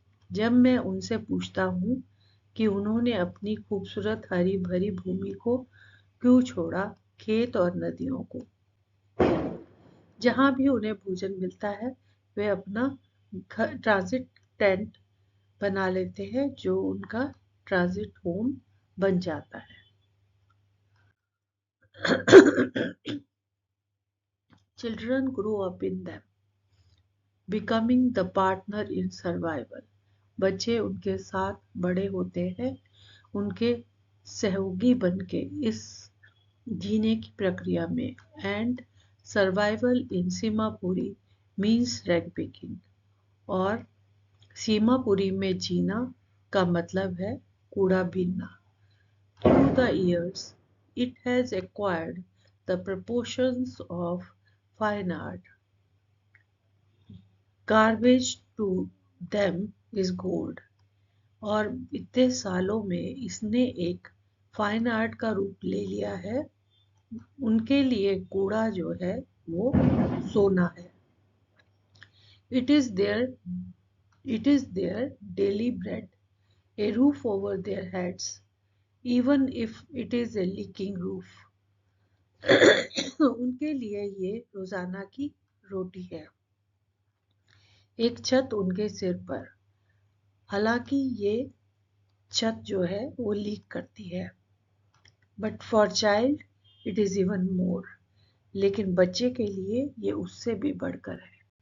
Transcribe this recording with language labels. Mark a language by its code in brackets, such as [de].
[hi] जब मैं उनसे पूछता हूँ कि उन्होंने अपनी खूबसूरत हरी भरी भूमि को क्यों छोड़ा, खेत और नदियों को, जहाँ भी उन्हें भोजन मिलता है वे अपना ट्रांजिट टेंट बना लेते हैं जो उनका ट्रांजिट होम बन जाता है। [en] Children grow up in them, becoming the partner in survival। [hi] बच्चे उनके साथ बड़े होते हैं, उनके सहयोगी बनके इस जीने की प्रक्रिया में। [en] and survival in Seemapuri means rag picking, [hi] और सीमापुरी में जीना का मतलब है कूड़ा बीनना। [en] Through the years, it has acquired the proportions of fine art. Garbage to them is gold। [hi] और इतने सालों में इसने एक फाइन आर्ट का रूप ले लिया है। उनके लिए कूड़ा जो है वो सोना है। [en] It is their daily bread, a roof over their heads, even if it is a leaking roof। [hi] उनके लिए ये रोजाना की रोटी है, एक छत उनके सिर पर, हालांकि ये छत जो है वो लीक करती है। [en] but for child it is even more, [hi] लेकिन बच्चे के लिए ये उससे भी बढ़कर है।